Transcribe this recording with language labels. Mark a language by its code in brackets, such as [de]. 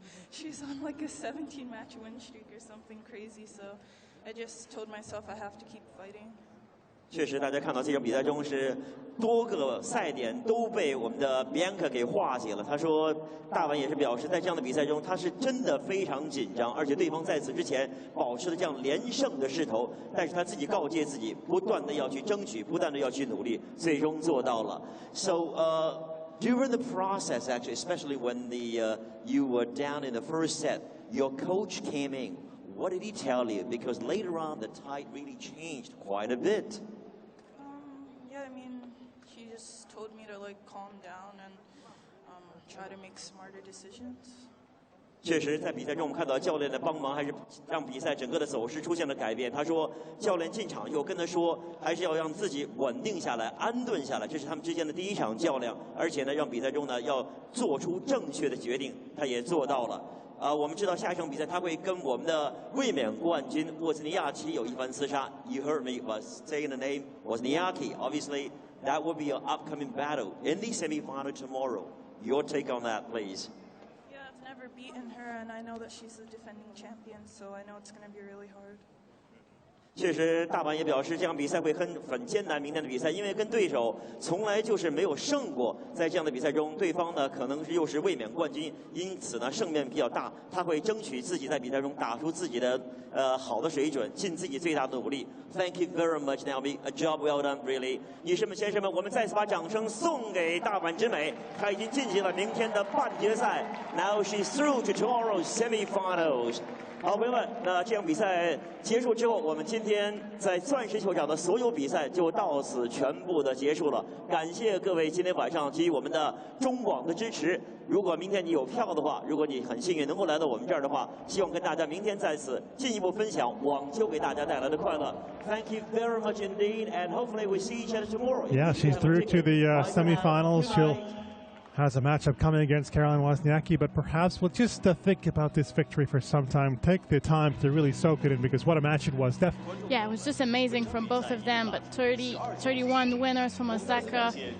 [en] She's on like a 17-match win streak or something crazy, so I just told myself I have to keep fighting. [zh] 确实，大家看到这场比赛中是多个赛点都被我们的 Bianca 给化解了。他说，大阪也是表示，在这样的比赛中，他是真的非常紧张，而且对方在此之前保持了这样连胜的势头，但是他自己告诫自己，不断的要去争取，不断的要去努力，最终做到了。 [en] So, during the process, actually, especially when you were down in the first set, your coach came in. What did he tell you? Because later on, the tide really changed quite a bit. Yeah, I mean, she just told me to like calm down and try to make smarter decisions. [zh] 确实，在比赛中我们看到教练的帮忙，还是让比赛整个的走势出现了改变。他说，教练进场以后跟他说，还是要让自己稳定下来、安顿下来，这是他们之间的第一场较量。而且呢，让比赛中呢要做出正确的决定，他也做到了。我们知道下一场比赛他会跟我们的卫冕冠军沃兹尼亚奇有一番厮杀。 [en] You heard me was saying the name Wozniacki. Obviously, that will be your upcoming battle in the semifinal tomorrow. Your take on that, please. Yeah, I've never beaten her, and I know that she's the defending champion, so I know it's going to be really hard. [zh] 确实，大阪也表示这场比赛会很艰难。明天的比赛，因为跟对手从来就是没有胜过，在这样的比赛中，对方呢可能又是卫冕冠军，因此呢胜面比较大。他会争取自己在比赛中打出自己的好的水准，尽自己最大的努力。 [en] Thank you very much, Naomi. A job well done, really. [zh] 女士们、先生们，我们再次把掌声送给大阪直美，她已经晋级了明天的半决赛。 [en] Now she's through to tomorrow's semifinals. [zh] 好，朋友们，那这场比赛结束之后，我们今天在钻石球场的所有比赛就到此全部的结束了。感谢各位今天晚上给予我们的中网的支持。如果明天你有票的话，如果你很幸运能够来到我们这儿的话，希望跟大家明天在此进一步分享网球给大家带来的快乐。 [en] Thank you very much indeed, and hopefully we see each other tomorrow. Yeah, she's through to the semifinals. She'll has a matchup coming against Caroline Wozniacki, but perhaps we'll just think about this victory for some time. Take the time to really soak it in, because what a match it was. Yeah, it was just amazing from both of them, but 31 winners from Osaka.